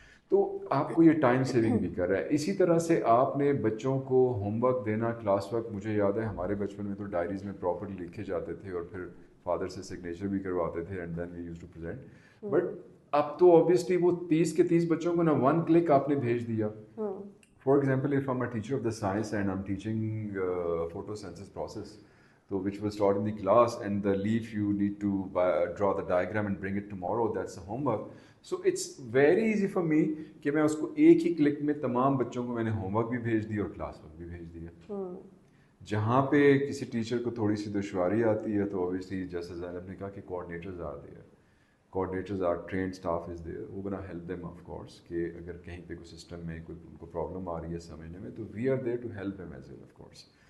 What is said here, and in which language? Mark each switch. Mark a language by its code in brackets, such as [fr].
[ur] تو آپ کو یہ ٹائم سیونگ بھی کر رہا ہے. اسی طرح سے آپ نے بچوں کو ہوم ورک دینا, کلاس ورک, مجھے یاد ہے ہمارے بچپن میں تو ڈائریز میں پراپرلی لکھے جاتے تھے اور پھر فادر سے سگنیچر بھی کرواتے تھے [en] And then we use to present. [ur] But اب تو obviously وہ 30 کے 30 بچوں کو نا 1 کلک آپ نے بھیج دیا. [en] For example if I'm a teacher of the science and I'm teaching photosynthesis process, so which was taught in the class, and the leaf you need to draw the diagram and bring it tomorrow, that's the homework. So it's very easy for me [ur] کہ میں اس کو ایک ہی click میں تمام بچوں کو میں نے ہوم ورک بھی بھیج دیا اور کلاس ورک بھی بھیج دیا. جہاں پہ کسی ٹیچر کو تھوڑی سی دشواری آتی ہے تو obviously جیسے زینب نے کہا کہ [en] coordinators are there, coordinators are trained staff is there, [ur] وہ [en] gonna help them of course [ur] کہ اگر کہیں پہ کوئی سسٹم میں کوئی ان کو پرابلم آ رہی ہے سمجھنے میں تو [en] we are there to help them as well of course.